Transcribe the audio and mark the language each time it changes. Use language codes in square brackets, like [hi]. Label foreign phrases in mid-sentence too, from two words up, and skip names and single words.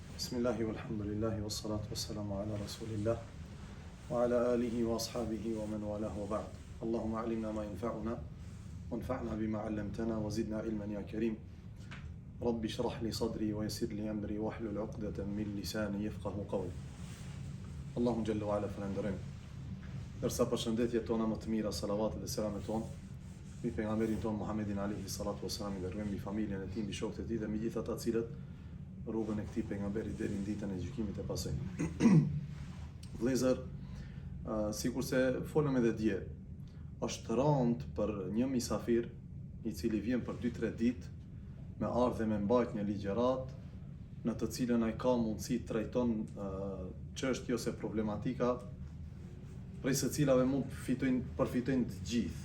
[ar] بسم الله والحمد لله والصلاة والسلام على رسول الله وعلى آله وأصحابه ومن والاه وبعد. اللهم علمنا ما ينفعنا وانفعنا بما علمتنا وزدنا علما يا كريم. رب اشرح لي صدري ويسر لي أمري واحلل عقدة من لساني يفقهوا قولي. الله جل وعلا [sq] falenderojm. Dërsa përshëndetjet tona më të mira, salavatet dhe selamet tona mbi pejgamberin ton Muhammedin [ar] عليه الصلاة والسلام, [sq] dhe mbi familjen e tij, mbi shokët e tij dhe mbi gjithë ata të cilët rrugën e këtij pejgamberi deri në ditën e gjykimit të pasoj. Vëllezër, sikurse folëm edhe dje, është rënd për një misafir i cili vjen për 2-3 ditë me ardhe me mbajt një ligjërat në të cilën ai ka mundësi të trajton çështje ose problematika prej së cilave mund përfitojnë të gjithë.